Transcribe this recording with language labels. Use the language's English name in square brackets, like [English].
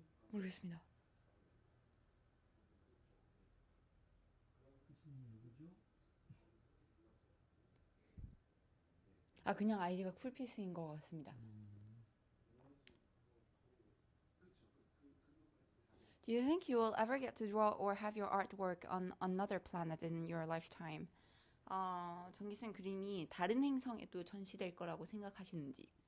[Korean] 모르겠습니다. 그냥 아이디가 쿨피스인 것 같습니다. [English] Do you think you will ever get to draw or have your artwork on another planet in your lifetime? [Korean] 정기쌤 그림이 다른 행성에도 전시될 거라고 생각하시는지.